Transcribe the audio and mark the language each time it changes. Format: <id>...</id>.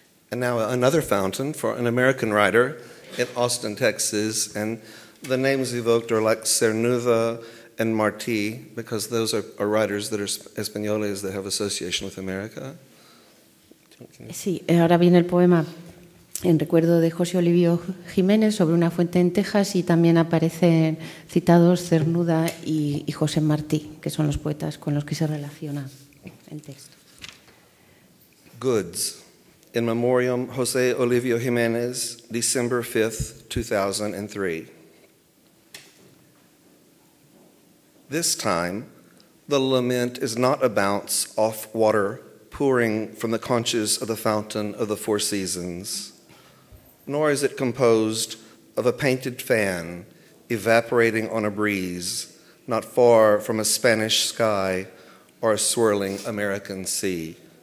<en>And now another fountain for an American writer in Austin, Texas. And the names evoked are like Cernuda and Martí, because those are writers that are españoles that have association with America.</en> <es>Sí, ahora viene el poema en recuerdo de José Olivio Jiménez sobre una fuente en Texas, y también aparecen citados Cernuda y José Martí, que son los poetas con los que se relaciona el texto.</es> <en>Goods. In Memoriam, José Olivio Jiménez, December 5th, 2003. This time, the lament is not a bounce off water pouring from the conches of the fountain of the Four Seasons, nor is it composed of a painted fan evaporating on a breeze not far from a Spanish sky or a swirling American sea.</en>